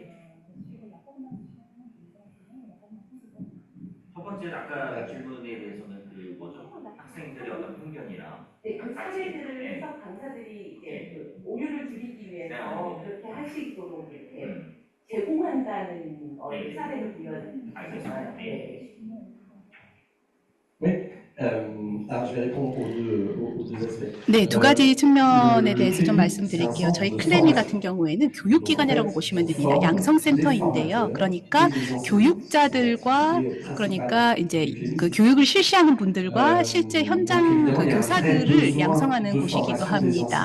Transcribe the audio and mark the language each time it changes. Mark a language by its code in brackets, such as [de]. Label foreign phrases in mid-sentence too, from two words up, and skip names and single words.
[ko] 첫 번째는 아까 질문에 대해서는 그 뭐죠? 학생들의 어떤 편견이나 네, 그 사례들을 해서 강사들이 이제 그 오류를 줄이기 위해서 그렇게 하시도록 이렇게 제공한다는 사례를 보여주셨어요. 네. [fr] Alors, je vais répondre aux deux aspects. [ko] 네, 두 가지 측면에 대해서 좀 말씀드릴게요. 저희 클레미 같은 경우에는 교육기관이라고 보시면 됩니다. 양성센터인데요. 그러니까 교육자들과 그러니까 이제 그 교육을 실시하는 분들과 실제 현장 그 교사들을 양성하는 곳이기도 합니다.